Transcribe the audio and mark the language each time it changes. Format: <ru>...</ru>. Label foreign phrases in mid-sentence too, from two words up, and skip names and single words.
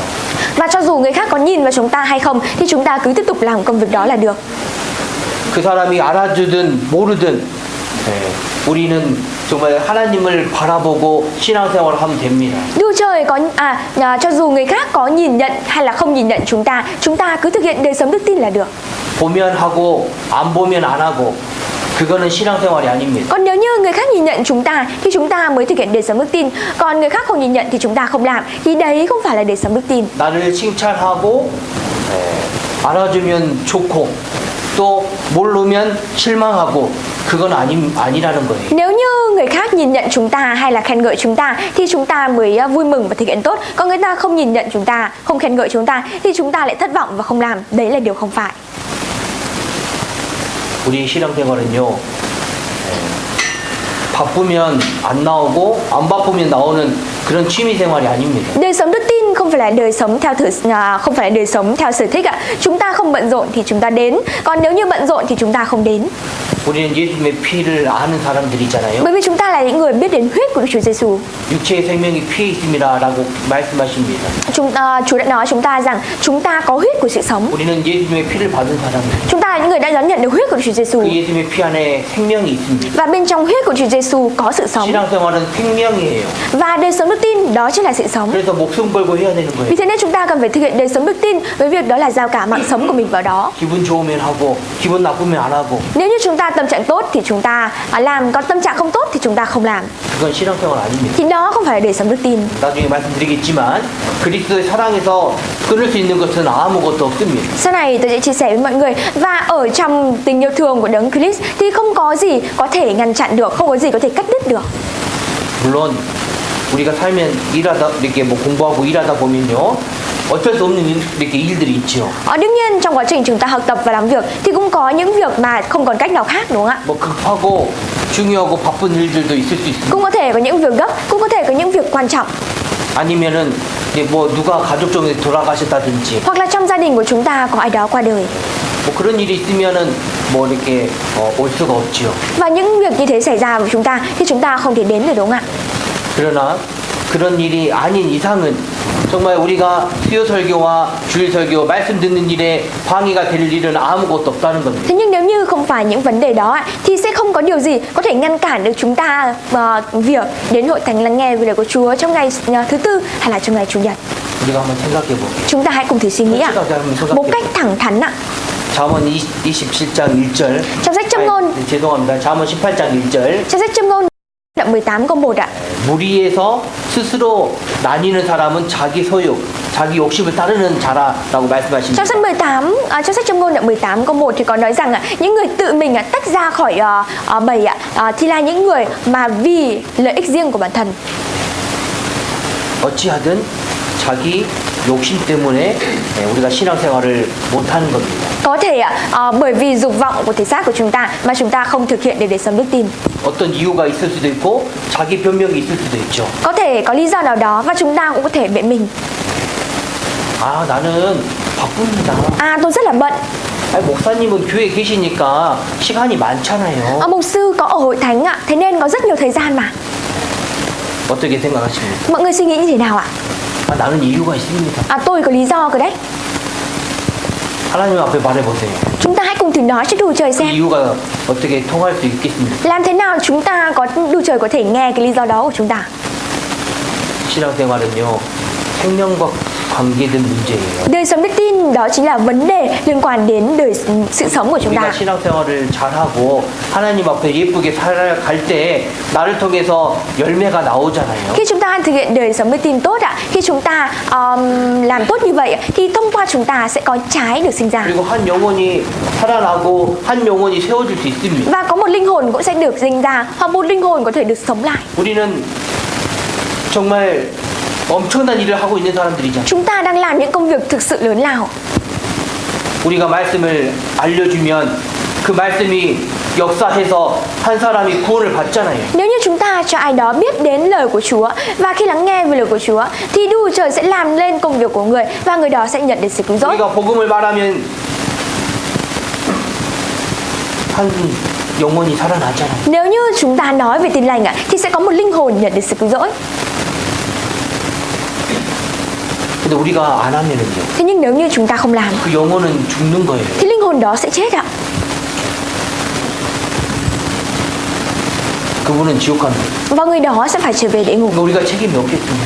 <vi>Và cho dù người khác có nhìn vào chúng ta hay không thì chúng ta cứ tiếp tục làm công việc đó là được.</vi> <ko>그 사람이 알아주든 모르든 우리는 정말 하나님을 바라보고 신앙생활을 하면 됩니다.</ko> <vi>Đức Trời có cho dù người khác có nhìn nhận hay là không nhìn nhận chúng ta cứ thực hiện đời sống đức tin là được.</vi> <ko>보면 하고 안 보면 안 하고 그거는 신앙생활이 아닙니다.</ko> <vi>Còn nếu như người khác nhìn nhận chúng ta thì chúng ta mới thực hiện đời sống đức tin, còn người khác không nhìn nhận thì chúng ta không làm, thì đấy không phải là đời sống đức tin.</vi> <ko>나를 칭찬하고 알아주면 좋고 또 모르면 실망하고 그건 아니라는 거예요.</ko> <vi>Nếu như người khác nhìn nhận chúng ta hay là khen ngợi chúng ta thì chúng ta mới vui mừng và thực hiện tốt. Còn người ta không nhìn nhận chúng ta, không khen ngợi chúng ta thì chúng ta lại thất vọng và không làm. Đấy là điều không phải.</vi> <ko>우리 신앙생활은요. 바쁘면 안 나오고 안 바쁘면 나오는 그런 취미생활이 아닙니다.</ko> <vi>Đời sống đức tin không phải là đời sống theo sở thích ạ. Chúng ta không bận rộn thì chúng ta đến, còn nếu như bận rộn thì chúng ta không đến.</vi> <ko>우리는 예수님의 피를 아는 사람들이잖아요.</ko> <vi>Bởi vì chúng ta là những người biết đến huyết của Đức Chúa Giêsu.</vi> <ko>육체의 생명이 피에 있음이라라고 말씀하십니다.</ko> <vi>Chúa đã nói chúng ta rằng chúng ta có huyết của sự sống.</vi> <ko>우리는 예수님의 피를 받은 사람들.</ko> <vi>Chúng ta là những người đã đón nhận được huyết của Đức Chúa Giêsu.</vi> <ko>그 예수님의 피 안에 생명이 있습니다.</ko> <vi>Và bên trong huyết của Chúa Giêsu có sự sống.</vi> <ko>신앙생활은 생명이에요.</ko> <vi>Và đời sống đức tin đó chính là sự sống.</vi> <ko>그래서 목숨 걸고 해야 되는</ko> <vi>Vì</vi> <ko>거예요.</ko> <vi>thế nên chúng ta cần phải thực hiện đời sống đức tin với việc đó là giao cả mạng sống của mình vào đó.</vi> <ko>기분 좋으면 하고 기분 나쁘면 안 하고</ko> <vi>Nếu như chúng ta tâm trạng tốt thì chúng ta làm, còn tâm trạng không tốt thì chúng ta không làm.</vi> <ko>그건 신앙생활 아닙니다.</ko> <vi>Thì đó không phải là đời sống đức tin.</vi> <ko>나중에 말씀드리겠지만 그리스도의 사랑에서 끊을 수 있는 것은 아무것도 없습니다.</ko> <vi>Sau này tôi sẽ chia sẻ với mọi người. Và ở trong tình yêu thương của Đấng Christ thì không có gì có thể ngăn chặn được, không có gì có thể cắt đứt được.</vi> <ko>물론 우리가 살면 일하다 이렇게 뭐 공부하고 일하다 보면요 어쩔 수 없는 이렇게 일들이 있죠.</ko> <vi>Đương nhiên trong quá trình chúng ta học tập và làm việc thì cũng có những việc mà không còn cách nào khác, đúng không ạ?</vi> <ko>뭐 급하고 중요하고 바쁜 일들도 있을 수 있습니다.</ko> <vi>Cũng có thể có những việc gấp, cũng có thể có những việc quan trọng.</vi> <ko>아니면은 이제 뭐 누가 가족 중에 돌아가셨다든지</ko> <vi>Hoặc là trong gia đình của chúng ta có ai đó qua đời.</vi> <ko>뭐 그런 일이 있으면은 뭐 이렇게 올 수가 없지요.</ko> <vi>Và những việc như thế xảy ra với chúng ta thì chúng ta không thể đến được, đúng không ạ?</vi> <ko>그러나 그런 일이 아닌 이상은 정말 우리가 수요 설교와 주일 설교 말씀 듣는 일에 방해가 될 일은 아무것도 없다는 겁니다.</ko> <vi>Thế nhưng nếu như không phải những vấn đề đó thì sẽ không có điều gì có thể ngăn cản được chúng ta việc đến hội thánh lắng nghe lời của Chúa trong ngày thứ tư hay là trong ngày chủ nhật.</vi> <ko>우리가 한번 생각해 볼게요.</ko> <vi>Chúng ta hãy cùng thử suy nghĩ ạ, một cách thẳng thắn ạ.</vi> <ko>잠언 27장 1절.</ko> <vi>Trong sách Châm ngôn,</vi> <ko>죄송합니다. 잠언 18장 1절.</ko> <vi>trong sách Châm ngôn đoạn 18 câu 1 ạ.</vi> <ko>무리에서 스스로 나뉘는 사람은 자기 소욕, 자기 욕심을 따르는 자라라고 말씀하십니다.</ko> <vi>Trong sách 18, trong sách Châm ngôn đoạn 18 câu 1 thì có nói rằng những người tự mình tách ra khỏi bầy thì là những người mà vì lợi ích riêng của bản thân.</vi> <ko>어찌하든 자기 욕심 때문에 우리가 신앙생활을 못하는 겁니다.</ko> <vi>Có thể bởi vì dục vọng của thể xác của chúng ta mà chúng ta không thực hiện được đời sống đức tin.</vi> <ko>어떤 이유가 있을 수도 있고 자기 변명이 있을 수도 있죠.</ko> <vi>Có thể có lý do nào đó và chúng ta cũng có thể biện mình.</vi> <ko>아 나는 바쁩니다.</ko> <vi>Tôi rất là bận.</vi> <ko>아니, 목사님은 교회에 계시니까 시간이 많잖아요.</ko> <vi>Mục sư có ở hội thánh ạ, thế nên có rất nhiều thời gian mà.</vi> <ko>어떻게 생각하십니까?</ko> <vi>Mọi người suy nghĩ như thế nào ạ?</vi> <ko>나는 이유가 있습니다.</ko> <vi>Tôi có lý do rồi đấy.</vi> <ko>하나님 앞에 말해보세요.</ko> <vi>Chúng ta hãy cùng thử nói cho đủ trời</vi> <ko>그</ko> <vi>xem.</vi> <ko>이유가 어떻게 통할 수 있겠습니까?</ko> <vi>Làm thế nào chúng ta có đủ trời có thể nghe cái lý do đó của chúng ta?</vi> <ko>신앙생활은요 생명과 관계된 문제예요.</ko> <vi>Đời sống đức tin đó chính là vấn đề liên quan đến sự sống của chúng</vi> <ko>우리가</ko> <vi>ta.</vi> <ko>신앙생활을 잘하고 하나님 앞에 예쁘게 살아갈 때 나를 통해서 열매가 나오잖아요.</ko> <vi>Khi chúng ta thực hiện đời sống đức tin tốt khi chúng ta làm tốt như vậy thì thông qua chúng ta sẽ có trái được sinh ra.</vi> <ko>그리고 한 영혼이 살아나고 한 영혼이 세워질 수 있습니다.</ko> <vi>Và có một linh hồn cũng sẽ được sinh ra, hoặc một linh hồn có thể được sống lại.</vi> <ko>우리는 정말 엄청난 일을 하고 있는 사람들이잖아요.</ko> <vi>Chúng ta đang làm những công việc thực sự lớn lao.</vi> <ko>우리가 말씀을 알려주면 그 말씀이 역사해서 한 사람이 구원을 받잖아요.</ko> <vi>Nếu như chúng ta cho ai đó biết đến lời của Chúa và khi lắng nghe về lời của Chúa thì Đức Trời sẽ làm lên công việc của người và người đó sẽ nhận được sự cứu rỗi.</vi> <ko>우리가 복음을 말하면 한 영혼이 살아나잖아요.</ko> <vi>Nếu như chúng ta nói về tin lành thì sẽ có một linh hồn nhận được sự cứu rỗi.</vi> <ko>근데 우리가 안 하면은요.</ko> <vi>Thế nhưng nếu như chúng ta không làm</vi> <ko>그 영혼은 죽는 거예요.</ko> <vi>thì linh hồn đó sẽ chết ạ.</vi> <ko>그분은 지옥 가는 거예요.</ko> <vi>Và người đó sẽ phải trở về địa ngục.</vi> <ko>그러니까 우리가 책임이 없겠습니다.</ko>